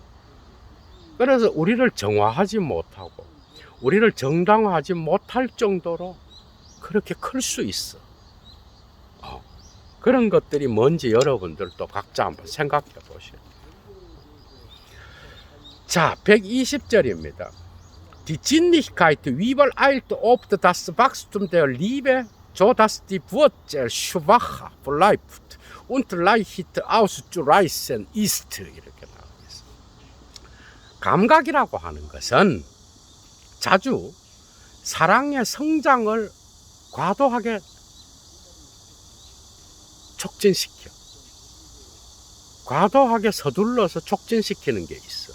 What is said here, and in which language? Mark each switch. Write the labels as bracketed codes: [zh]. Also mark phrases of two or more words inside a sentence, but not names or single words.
[ko] 그래서 우리를 정화하지 못하고 우리를 정당화하지 못할 정도로 그렇게 클 수 있어. 그런 것들이 뭔지 여러분들도 각자 한번 생각해 보시오. 자, 120절입니다. [de] Die Sinnlichkeit übereilt oft das Wachstum der Liebe, so dass die Wurzel schwach bleibt und leicht auszureißen ist. [ko] 이렇게 나와 있습니다. 감각이라고 하는 것은 자주 사랑의 성장을 과도하게 촉진시켜. 과도하게 서둘러서 촉진시키는 게 있어.